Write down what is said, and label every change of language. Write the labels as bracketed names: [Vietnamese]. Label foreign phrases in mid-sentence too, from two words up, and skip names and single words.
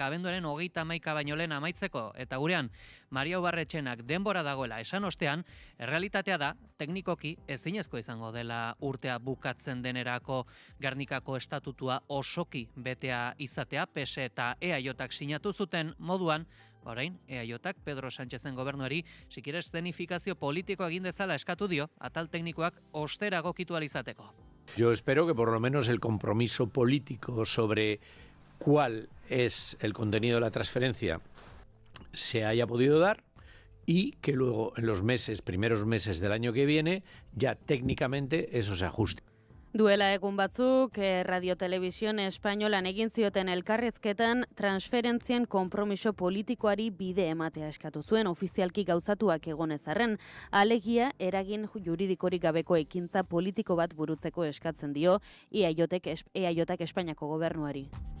[Basque] abenduaren 31 baino lehen amaitzeko, eta gurean, Maria Ubarretxenak denbora dagoela esan ostean, errealitatea da, teknikoki ezinezko izango dela urtea bukatzen denerako Gernikako estatutua osoki betea izatea, PSE eta EAJak sinatu zuten moduan, orain, EAJak Pedro Sánchezen gobernuari sikiera escenifikazio politikoa egin dezala eskatu dio, atal teknikoak ostera gokitu alizateko. [Spanish] Yo espero que por lo menos el compromiso político sobre cuál es el contenido de la transferencia se haya podido dar y que luego en los primeros meses del año que viene, ya técnicamente eso se ajuste. [Basque] Duela egun batzuk, Radio Televisión Espainolan egin zioten elkarrizketan transferentzien konpromiso politikoari bide ematea eskatu zuen ofizialki gauzatuak egonez arren, alegia eragin juridikorik gabeko ekintza politiko bat burutzeko eskatzen dio EAJak Espainiako gobernuari.